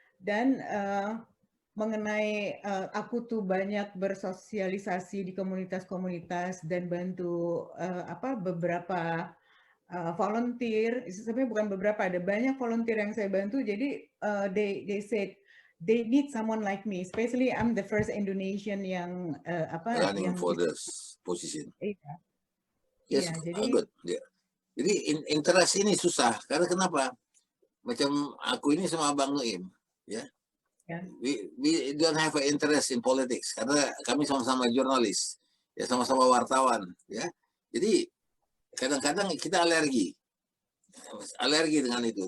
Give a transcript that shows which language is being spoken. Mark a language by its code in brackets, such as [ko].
[id] Dan mengenai aku tuh banyak bersosialisasi di komunitas-komunitas dan bantu beberapa volunteer, sebenarnya bukan beberapa, ada banyak volunteer yang saya bantu. Jadi [en] they said they need someone like me, especially I'm the first Indonesian [id] yang [en] running for this position. [id] Iya. [en] Yes, good. Yeah. [id] Jadi interest ini susah karena kenapa? Macam aku ini sama Bang Noim, ya. [en] we don't have an interest in politics [id] karena kami sama-sama jurnalis, ya sama-sama wartawan, ya. Jadi kadang-kadang kita alergi dengan itu.